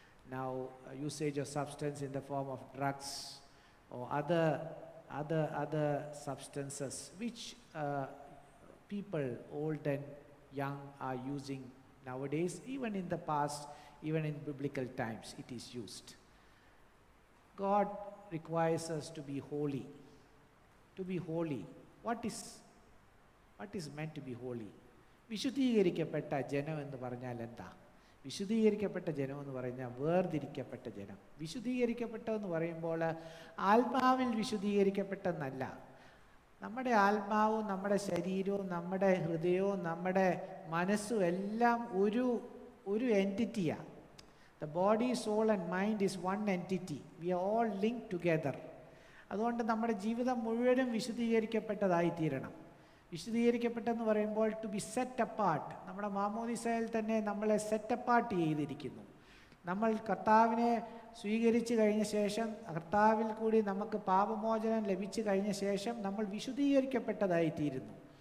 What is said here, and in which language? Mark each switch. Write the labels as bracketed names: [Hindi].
[English] Now, usage of substance in the form of drugs or other substances which people old and young are using nowadays. Even in the past, even in biblical times, it is used. God requires us to be holy. To be holy. What is meant to be holy? [Malayalam] വിശുദ്ധീകരിക്കപ്പെട്ട ജനം എന്ന് പറഞ്ഞാൽ എന്താ? വിശുദ്ധീകരിക്കപ്പെട്ട ജനം എന്ന് പറഞ്ഞാൽ വേർതിരിക്കപ്പെട്ട ജനം. വിശുദ്ധീകരിക്കപ്പെട്ടതെന്ന് പറയുമ്പോൾ ആത്മാവിൽ വിശുദ്ധീകരിക്കപ്പെട്ടെന്നല്ല. നമ്മുടെ ആത്മാവും നമ്മുടെ ശരീരവും നമ്മുടെ ഹൃദയവും നമ്മുടെ മനസ്സും എല്ലാം ഒരു എൻറ്റിറ്റിയാണ്. [English] The body, soul and mind is one entity. We are all linked together. [Malayalam] അതുകൊണ്ട് നമ്മുടെ ജീവിതം മുഴുവനും വിശുദ്ധീകരിക്കപ്പെട്ടതായി തീരണം. വിശുദ്ധീകരിക്കപ്പെട്ടെന്ന് പറയുമ്പോൾ [English] To be set apart. [Malayalam] നമ്മുടെ മാമോദിസയിൽ തന്നെ നമ്മളെ സെറ്റ് അപ്പാർട്ട് ചെയ്തിരിക്കുന്നു. നമ്മൾ കർത്താവിനെ സ്വീകരിച്ചു കഴിഞ്ഞ ശേഷം, കർത്താവിൽ കൂടി നമുക്ക് പാപമോചനം ലഭിച്ചു കഴിഞ്ഞ ശേഷം നമ്മൾ വിശുദ്ധീകരിക്കപ്പെട്ടതായിത്തീരുന്നു.